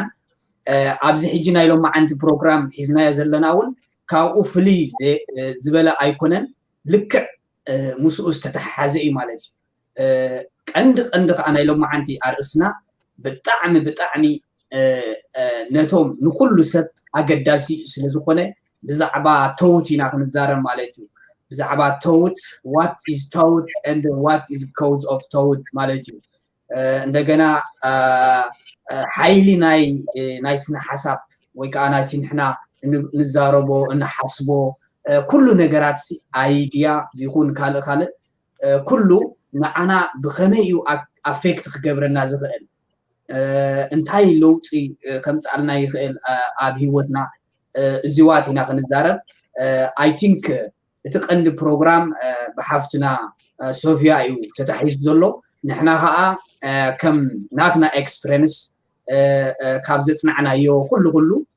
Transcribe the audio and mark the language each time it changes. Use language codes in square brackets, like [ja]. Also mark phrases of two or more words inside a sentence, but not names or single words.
[ti] ኣብዚ ሕጂ ናይ ሎማዓንቲ ፕሮግራም ሒዝናዮ ዘለና እውን ካብኡ ፍልይ ዝበለ ኣይኮነን። ልክዕ ምስኡ ዝተተሓሓዘ እዩ ማለት እዩ ቀንዲ ከዓ ናይ ሎማዓንቲ ኣርእስና ብጣዕሚ ነቶም ንኩሉ ሰብ ኣገዳሲ ስለ ዝኾነ ብዛዕባ ተውት ኢና ክንዛረብ ማለት እዩ ብዛዕባ ተውት [en] what is [ti] ተውት [en] and what is cause of [ti] ተውት ማለት እዩ እንደገና ሓይሊ ናይ ስነ ሓሳብ ወይ ከዓ ናይቲ ንሕና ንዛረቦ እንሓስቦ ኩሉ ነገራት አይዲያ ይኹን ካልእ ኩሉ ንዓና ብኸመይ እዩ ኣፌክት ክገብረና ዝኽእል እንታይ ለውጢ ከምፃልና ይኽእል ኣብ ሂወትና እዚዋት ኢና ክንዛረብ [en] I think [ti] እቲ ቀንዲ ፕሮግራም ብሓፍትና ሶፊያ እዩ ተታሒዙ ዘሎ ንሕና ከዓ ከም ናትና ኤክስፒሪየንስ ካብ ዘፅናዕናዮ ኩሉ